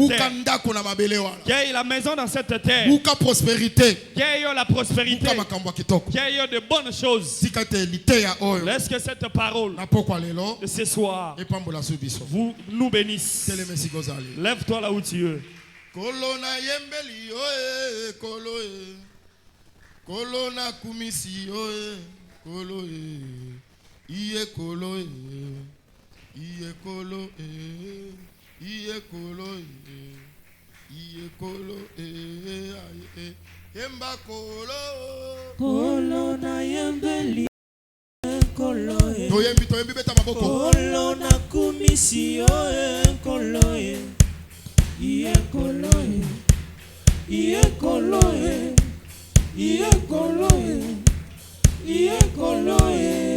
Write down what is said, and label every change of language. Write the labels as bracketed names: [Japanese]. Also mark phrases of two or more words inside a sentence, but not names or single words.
[French] Qu'il y ait la maison dans cette terre. Qu'il y ait la prospérité. Qu'il y ait de bonnes choses. Laisse que cette parole de ce soir vous nous bénisse. Lève-toi là où tu es. [Lingala] Kolo na yembeli oe kolo e. Kolo na kumisi oe kolo e. Iye kolo e. Iye kolo e. Iye kolo e. Iye kolo e. Aye. Yemba kolo. Kolo na yembeli kolo e. Toyembi beta maboko. Kolo na kumisi oe kolo e. Iye kolo e. Iye kolo e. Iye kolo e. Iye kolo e.